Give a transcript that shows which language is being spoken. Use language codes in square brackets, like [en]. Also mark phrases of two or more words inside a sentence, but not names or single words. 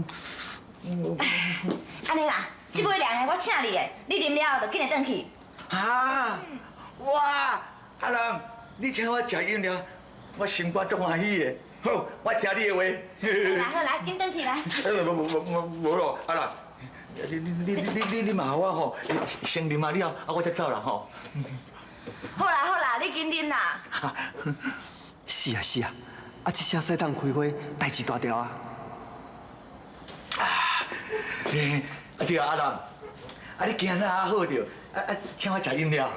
[nan] 安尼啦，这杯凉的我请你的，你啉了后就紧来转去。啊！哇！阿兰，你请我食饮料，我心肝足欢喜的。好，我听你的话。好来，紧转去来。无咯，阿兰，你嘛我吼，先啉啊了，我再走啦吼。好啦，你紧啉啦。是啊，这声使当开花，代志大条啊！对啊，阿兰，你今仔好着，请我食饮料。